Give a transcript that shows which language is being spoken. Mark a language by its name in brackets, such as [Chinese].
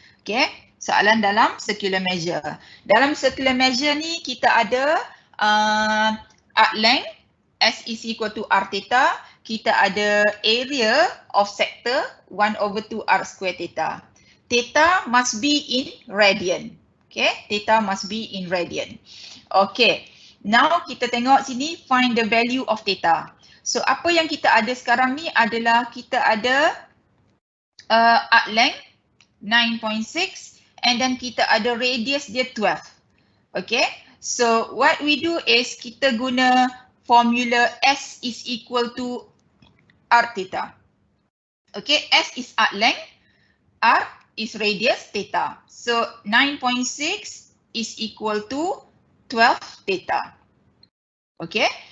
[Malay] Okay. Soalan dalam circular measure. Dalam circular measure ni kita ada [English] arc length S is equal to R theta. [Malay] Kita ada [English] area of sector [Malay] 1/2 R square theta. [English] Theta must be in radian. Okay, theta must be in radian. [Malay] Okay, now kita tengok sini [English] find the value of theta. [Malay] So apa yang kita ada sekarang ni adalah kita ada arc length 9.6. And then kita ada radius dia 12. Okay. [English] So what we do is [Malay] kita guna [English] formula S is equal to R theta. Okay. S is arc length. R is radius theta. So 9.6 is equal to 12 theta. Okay.